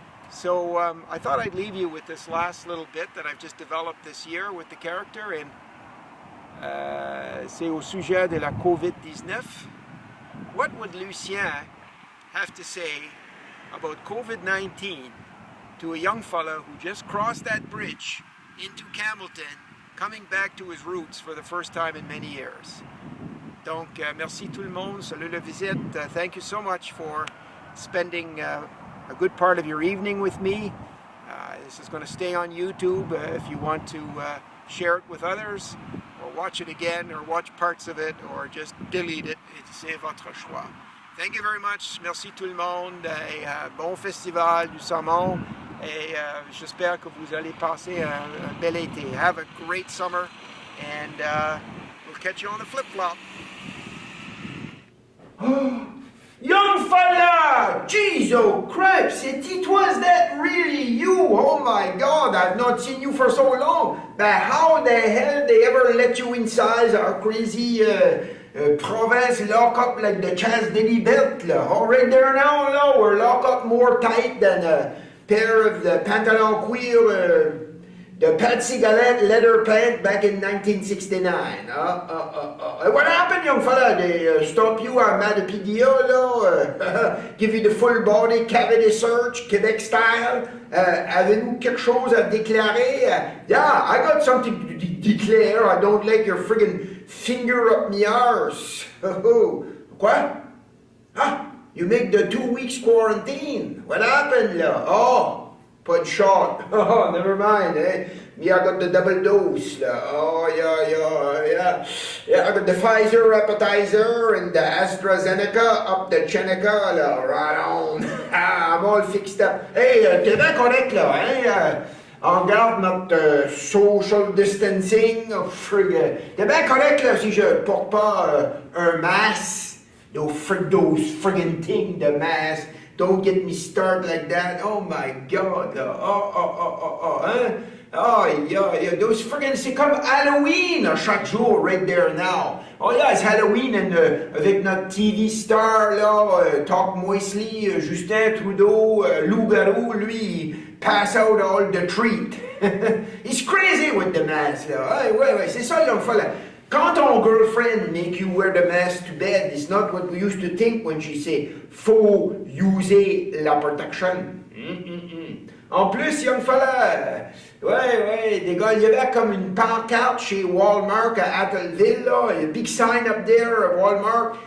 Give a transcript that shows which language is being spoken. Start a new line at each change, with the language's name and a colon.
English: So I thought I'd leave you with this last little bit that I've just developed this year with the character, and
French: c'est au sujet de la COVID-19.
English: What would Lucien have to say about COVID-19 to a young fella who just crossed that bridge into Campbellton, coming back to his roots for the first time in many years?
French: Donc, merci tout le monde, salut la visite.
English: Thank you so much for spending a good part of your evening with me. This is going to stay on YouTube if you want to share it with others, or watch it again, or watch parts of it, or just delete it.
French: C'est votre choix.
English: Thank you very much.
French: Merci tout le monde. Et, bon festival du saumon. Et j'espère que vous allez passer un bel été.
English: Have a great summer, and we'll catch you on the flip-flop. Young fella! Jeez, oh cripes! It was that really you? Oh my God, I've not seen you for so long. But how the hell they ever let you inside our crazy province lock up like the Chas Diddy belt? Oh, right there now, we're locked up more tight than a pair of the pantalon cuir, the Patsy Galette leather pant back in 1969. What happened, young fella? They stop you à Madapédia, là? Give you the full body cavity search, Quebec style?
French: Avez-vous quelque chose à déclarer?
English: Yeah, I got something to declare. I don't like your friggin' finger up me arse. Quoi? Huh? You make the 2 weeks quarantine. What happened, là? Oh,
French: pas de shot.
English: Oh, never mind, eh? Me, I got the double dose, là. Oh, yeah. Yeah, I got the Pfizer appetizer and the AstraZeneca up the Cheneca, là. Right on. I'm all fixed up. Hey,
French: t'es bien correct, là, hein? On garde notre
English: social distancing. Oh, frig.
French: T'es bien correct, là, si je porte pas un masque.
English: Those friggin' thing, the mask. Don't get me started like that. Oh my God. Hein? Oh, yeah. Those friggin',
French: c'est comme Halloween chaque jour,
English: right there now. Oh yeah, it's Halloween, and avec notre TV star, là, Talk Moistly, Justin Trudeau, Loup-garou, lui, pass out all the treat. He's crazy with the mask, là.
French: Ouais, c'est ça,
English: young fella. Quand ton girlfriend make you wear the mask to bed, it's not what we used to think when she say
French: faut user la protection. En plus, young fella, ouais, des gars, il y avait comme une pancarte chez Walmart à Atholville, là,
English: a big sign up there at Walmart.